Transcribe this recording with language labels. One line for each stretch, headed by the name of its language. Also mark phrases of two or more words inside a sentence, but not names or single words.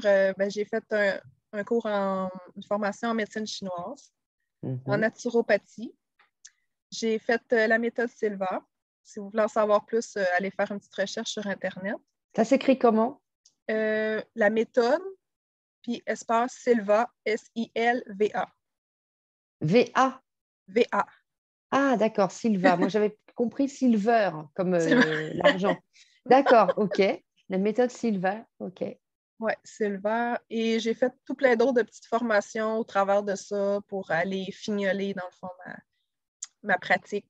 French: J'ai fait un cours une formation en médecine chinoise, en naturopathie. J'ai fait la méthode Silva. Si vous voulez en savoir plus, allez faire une petite recherche sur Internet. Ça s'écrit comment? La méthode, puis espace Silva, S-I-L-V-A. V-A? V-A. Ah, d'accord, Silva. Moi, j'avais compris Silver, comme l'argent. D'accord, OK. La méthode Silva, OK. Oui, Silva. Et j'ai fait tout plein d'autres de petites formations au travers de ça pour aller fignoler, dans le fond, ma pratique.